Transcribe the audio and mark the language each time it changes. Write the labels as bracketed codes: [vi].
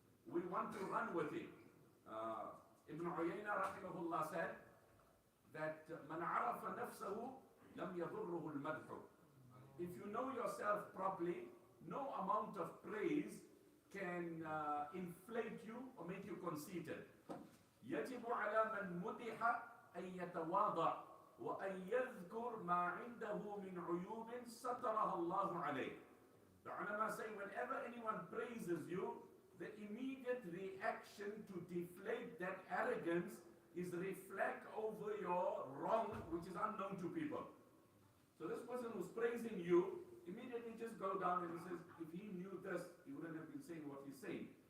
[en] We want to run with it. Ibn Uyayna rahimahullah said that [ar] man arafa nafsahu lam yadurruhu al-madhu. [en] If you know yourself properly, no amount of praise can inflate you or make you conceited. [ar] يجب على من مدح أن يتواضع وأن يذكر ما عنده من عيوب سترها الله عليه. [en] The ulama say whenever anyone praises you, the immediate reaction to deflate that arrogance is reflect over your wrong, which is unknown to people. So this person who's praising you, immediately just go down and he says, if he knew this, he wouldn't have been saying what he's saying.